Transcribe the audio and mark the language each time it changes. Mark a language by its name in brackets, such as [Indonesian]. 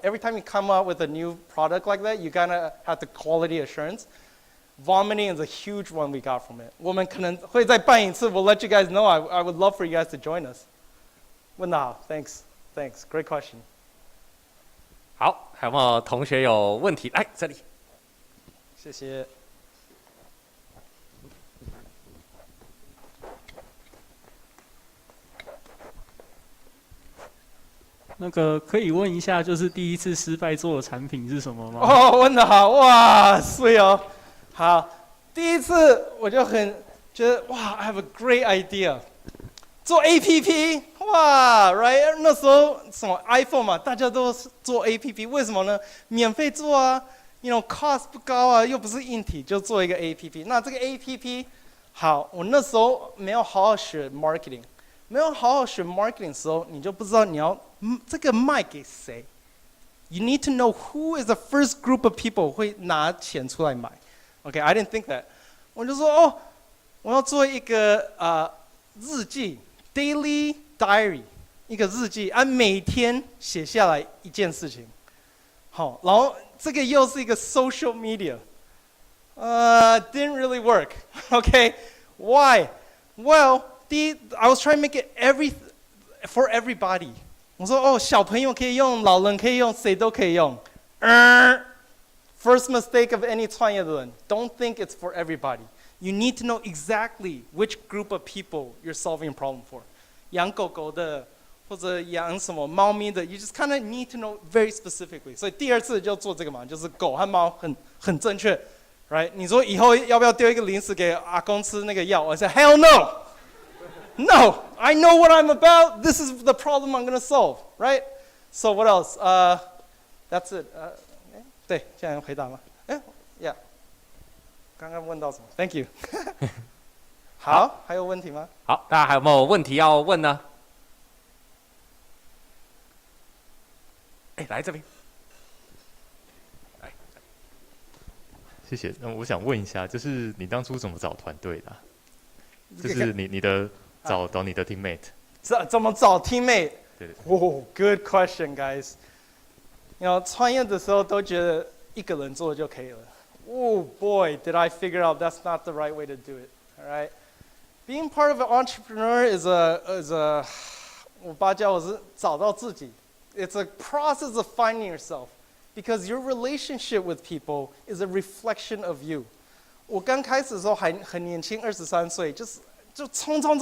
[English] Every time you come up with a new product like that, you gotta have the quality assurance. Vomiting is a huge one we got from it. [Chinese] 我们可能会再办一次. [English] We'll let you guys know. I would love for you guys to join us. [Chinese] 问得好 [English] ，Thanks. Great question. [Chinese] 好，还有没有同学有问题？来这里。谢谢。那个可以问一下，就是第一次失败做的产品是什么吗？哦，问得好，哇，碎哦。好，第一次我就很觉得哇 ， [English] I have a great idea， [Chinese] 做 APP， 哇 ，right？那时候什么 iPhone 嘛，大家都做 APP， 为什么呢？免费做啊 ， [English] you know， [Chinese] cost 不高啊，又不是硬体，就做一个 APP。那这个 APP， 好，我那时候没有好好学 marketing。没有好好学 marketing 的时候，你就不知道你要这个卖给谁。 [English] You need to know who is the first group of people [Chinese] 会拿钱出来买。 [English] Okay, I didn't think that. [Chinese] 我就说哦，我要做一个日记 daily diary 一个日记，每天写下来一件事情。好，然后这个又是一个 social media. [English] Didn't really work. Okay, why? Well. I was trying to make it for everybody. [Chinese] 我说哦，小朋友可以用，老人可以用，谁都可以用。 [English] First mistake of any [Chinese] 创业的人 [English] don't think it's for everybody. You need to know exactly which group of people you're solving a problem for. [Chinese] 养狗狗的，或者养什么猫咪的 [English] you just kind of need to know very specifically. [Chinese] 所以第二次就做这个嘛，就是狗和猫很正确 ，right？你说以后要不要丢一个零食给阿公吃那个药？我说 [English] hell no。No, I know what I'm about. This is the problem I'm going to solve, right? So what else? That's it. [Chinese] 对，现在回答吗？Yeah. 刚刚问到什么 ？ [English] Thank you. [Chinese] 好，还有问题吗？好，大家还有没有问题要问呢？来这边。来，谢谢。那我想问一下，就是你当初怎么找团队的？就是你的。找你的 teammate，怎么找 teammate？对。 [English] Oh, good question, guys. [Chinese] 创业的时候都觉得一个人做就可以了。 [English] Oh boy, did I figure out that's not the right way to do it. All right. Being part of an entrepreneur is a [Chinese] 我爸教我是找到自己. [English] It's a process of finding yourself, because your relationship with people is a reflection of you. [Chinese] 我刚开始的时候还很年轻，23岁，就冲。